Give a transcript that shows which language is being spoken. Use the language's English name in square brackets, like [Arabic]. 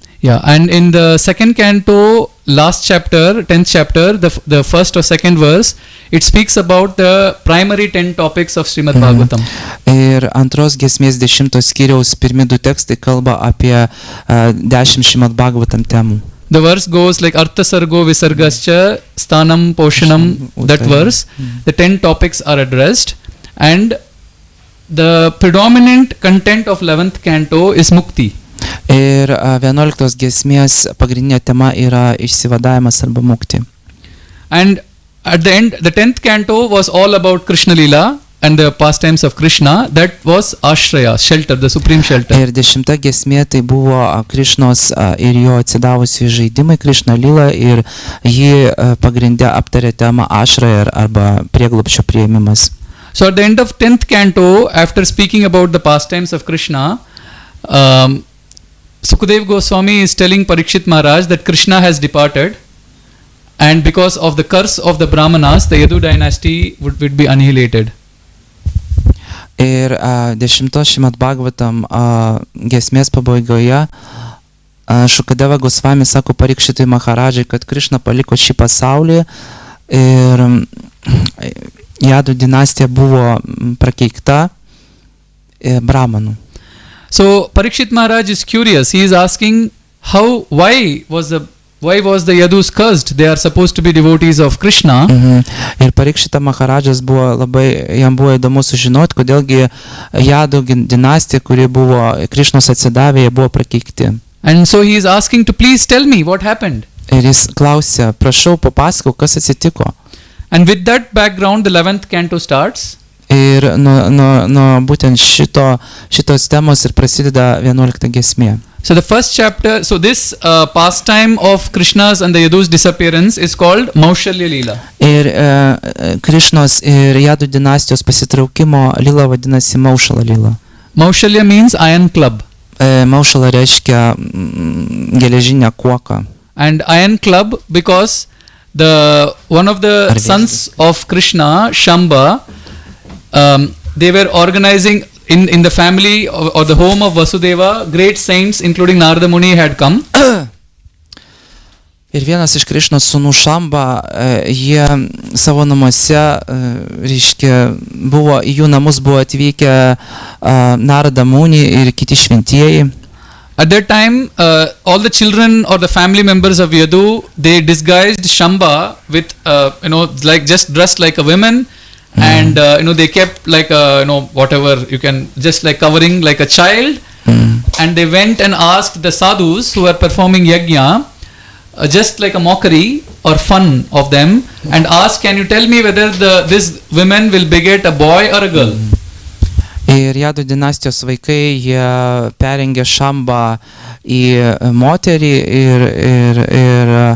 [English] Yeah, and in the second canto, last chapter, 10th chapter, the first or second verse, it speaks about the primary 10 topics of Srimad Bhagavatam. [Lithuanian] Ir antros giesmės 10 skyriaus pirmi 2 tekstai kalba apie 10 Srimad Bhagavatam temų. [English] The verse goes like [Sanskrit] Artha Sargo Visargascha Sthanam Poshanam, [English] that verse. The 10 topics are addressed, and the predominant content of 11th canto is Mukti. [Lithuanian] Ir 11 giesmės pagrindinė tema yra išsivadavimas arba mukti. [English] And at the end, the 10th canto was all about Krishna Lila and the pastimes of Krishna. That was Ashraya, shelter, the supreme shelter. [Lithuanian] Ir 10 giesmė tai buvo Krišnos ir jo atsidavusių žaidimai Krishna Lila, ir ji pagrindė aptarė temą Ashraya arba prieglobsčio priėmimas. [English] So at the end of 10th canto, after speaking about the pastimes of Krishna, Sukadev Goswami is telling Parikshit Maharaj that Krishna has departed, and because of the curse of the Brahmanas, the Yadu dynasty would be annihilated. [Lithuanian] Ir 10 Srimad Bhagavatam giesmės pabaigoje Šukadeva Gosvami sako Parikšitui Maharadžai, kad Krishna paliko šį pasaulį ir Jadų dinastija buvo prakeikta Brahmanų. [English] So Parikshit Maharaj is curious. He is asking why was the Yadus cursed? They are supposed to be devotees of Krishna. [Lithuanian] Ir Parikshita Maharadžas jam buvo įdomu sužinoti, kodėlgi Jadų dinastija, kuri buvo Krišnos atsidavę, buvo prakeikti. [English] And so he is asking to please tell me what happened. [Lithuanian] Ir jis klausė, prašau papasakok, kas atsitiko. [English] And with that background, the 11th canto starts. [Lithuanian] Ir nuo būtent šitos temos ir prasideda 11 giesmė. [English] So the first chapter, so this pastime of Krishna's and the Yadu's disappearance is called Maushalya Lila. [Lithuanian] Ir Krišnos ir Jadų dinastijos pasitraukimo lila vadinasi Maušala lila. [English] Maushalya means iron club. [Lithuanian] Maušala reiškia geležinę kuoką. [English] And iron club because one of the sons of Krishna, Shamba, they were organizing in the family or the home of Vasudeva, great saints including Narada Muni had come. [Lithuanian] Ir vienas iš Krišnos sūnų Šamba, jie savo namuose, reiškia, į jų namus buvo atvykę Narada Muni ir kiti šventieji. [English] At that time, all the children or the family members of Yadu, they disguised Shamba with, like just dressed like a woman, and they kept like whatever you can, just like covering like a child, and they went and asked the sadhus who were performing yajna, just like a mockery or fun of them, and asked, can you tell me whether this women will beget a boy or a girl? [Lithuanian] Ir Jadų dinastijos vaikai, jie perengė Šambą į moterį ir